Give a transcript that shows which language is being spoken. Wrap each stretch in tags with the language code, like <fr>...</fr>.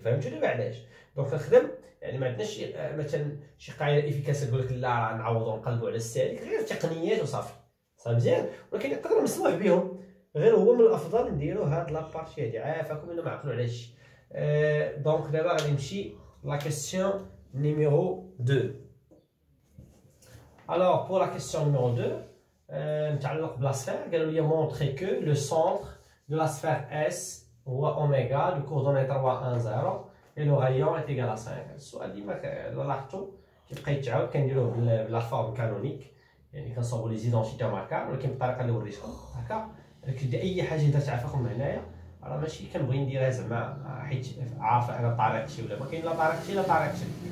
<ar>فهمتوا دابا علاش؟ دونك كنخدم يعني ما عندناش مثلا شي قاعده افيكاس تقول لك لا نعوضوا ونقلبوا على السالك غير تقنيات وصافي. صافي مزيان. ولكن يقدر مسموح بهم غير هو من الافضل نديرو هاد لابارتي هادي. عافاكم الا ما عقلوا على هادشي. دونك دابا غادي نمشي لا كيسيون نيميرو 2.</ar> <fr>Alors pour la question numéro 2</fr> <ar>نتعلق بلا سفير. قالوا لي</ar> <fr>montrer que le centre de la sphère S</fr> <ar>هو اوميغا</ar> <fr>du coordonnée 3 1 0 et le rayon est égal à 5.</fr> <ar>السؤال ديما لاحظتوا كيبقى يتعاود كنديروه بلا فورم كانونيك يعني كنصاوبوا لي زيدونتيتي ماركا ولكن بالطريقه اللي وريتكم هكا. كدير اي حاجه درت عافاكم هنايا راه ماشي كنبغي نديرها زعما حيت عارفه انا طريقتي ولا ما كاين لا طريقتي لا طريقتي.</ar>